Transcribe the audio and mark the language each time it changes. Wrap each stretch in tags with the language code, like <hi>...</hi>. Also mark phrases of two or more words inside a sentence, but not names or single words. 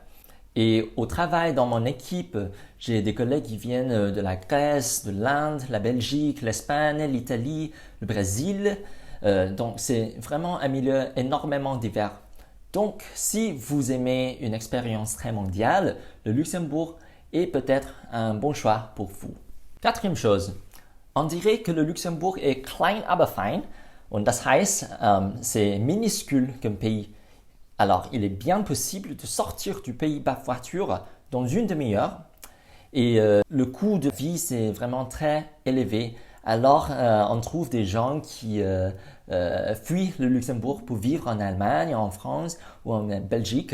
<fr>Et au travail, dans mon équipe, j'ai des collègues qui viennent de la Grèce, de l'Inde, la Belgique, l'Espagne, l'Italie, le Brésil. Donc, c'est vraiment un milieu énormément divers. Donc, si vous aimez une expérience très mondiale, le Luxembourg est peut-être un bon choix pour vous. Quatrième chose, on dirait que le Luxembourg est</fr> <de>klein aber fein, und das heißt,</de> <fr>c'est minuscule comme pays. Alors, il est bien possible de sortir du pays par voiture dans une demi-heure et le coût de vie, c'est vraiment très élevé. Alors, on trouve des gens qui fuient le Luxembourg pour vivre en Allemagne, en France ou en Belgique.</fr>